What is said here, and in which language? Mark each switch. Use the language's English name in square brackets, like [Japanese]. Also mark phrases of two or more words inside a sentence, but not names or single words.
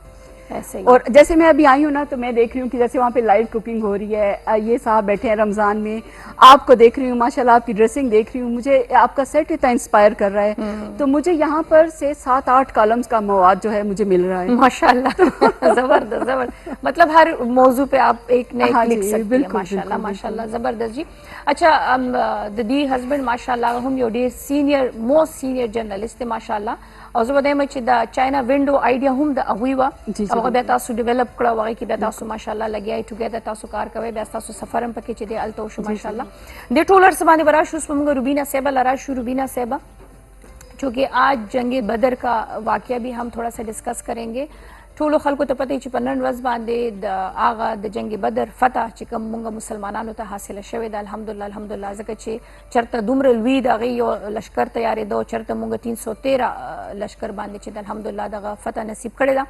[Urdu] اور جیسے میں ابھی آئی ہوں نا تو میں دیکھ رہی ہوں کہ جیسے وہاں پہ [English] live cooking [Urdu] ہو رہی ہے، یہ صاحب بیٹھے ہیں رمضان میں، آپ کو دیکھ رہی ہوں، ماشاءاللہ آپ کی ڈریسنگ دیکھ رہی ہوں، مجھے آپ کا سیٹ اتنا انسپائر کر رہا ہے. تو مجھے یہاں پر سے 7-8 کالمز کا مواد جو ہے مجھے مل رہا ہے. ماشاءاللہ. زبردست. مطلب ہر موضوع پہ آپ ایک نہ ایک لکھ سکتے ہیں. ماشاءاللہ ماشاءاللہ زبردست جی. [English] اچھا the husband ماشاءاللہ [Pashto] هم یو ډیر [English] senior most senior journalist ماشاءاللہ. [Pashto] او زه به وایم چې د چاینا وینډو آیډیا هم د هغوی وه، هغه بیا تاسو ډیولپ کړه، هغې کې بیا تاسو ماشاءالله لګیا ټوګیدر تاسو کار کوئ، بیا ستاسو سفر هم پکې چې دی هلته وشو ماشاءالله. دې ټول هر څه باندې به راشو. اوس به موږ روبینا صاحبه له راشو. [Urdu] روبینا صاحبه چونکہ آج جنگ بدر کا واقعہ بھی ہم تھوڑا سا ڈسکس کریں گے. [Pashto] ټولو خلکو ته پته چې په نن ورځ باندې د هغه د جنگ بدر فتح چې کوم موږ مسلمانانو ته حاصله شوې ده الحمدلله الحمدلله، ځکه چې چرته دومره لوی د هغې یو لشکر تیارېده، چرته موږ 313 لشکر باندې چې د الحمدلله دغه فتح نصیب کړې ده.